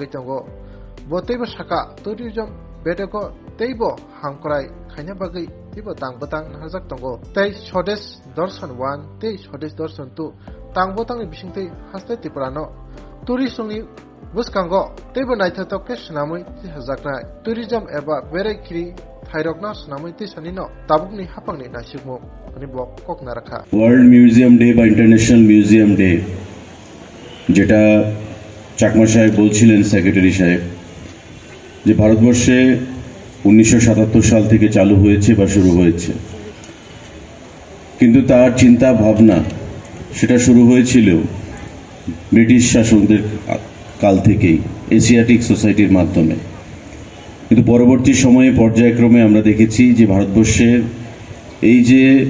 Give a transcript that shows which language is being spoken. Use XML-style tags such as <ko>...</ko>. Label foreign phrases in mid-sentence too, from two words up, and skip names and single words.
<trp>tongo bo teibo saka tourism bedeko teibo hangkrai khaina bagai teibo tangbatang hajak tongo tei Swadesh Darshan 1 tei Swadesh Darshan 2 tangbotang ni bisingtei haste Tripura no tourism ni buskango teibo naithatok snamui tichajaknai tourism eba berekiri thairokna snamui tisanino tabukni hapangni nasikmu ani blog kokna rakha</trp> <en>World Museum Day</en> <bn>বা</bn> <en>International Museum Day</en> <bn>যেটা চাকমা সাহেব বলছিলেন সেক্রেটারি সাহেব যে ভারতবর্ষে 1977 সাল থেকে চালু হয়েছে বা শুরু হয়েছে কিন্তু তার চিন্তা ভাবনা সেটা শুরু হয়েছিল ব্রিটিশ শাসকদের কাল থেকেই এশিয়াটিক সোসাইটির মাধ্যমে কিন্তু পরবর্তী সময়ে পর্যায়ক্রমে আমরা দেখেছি যে ভারতবর্ষের এই যে</bn>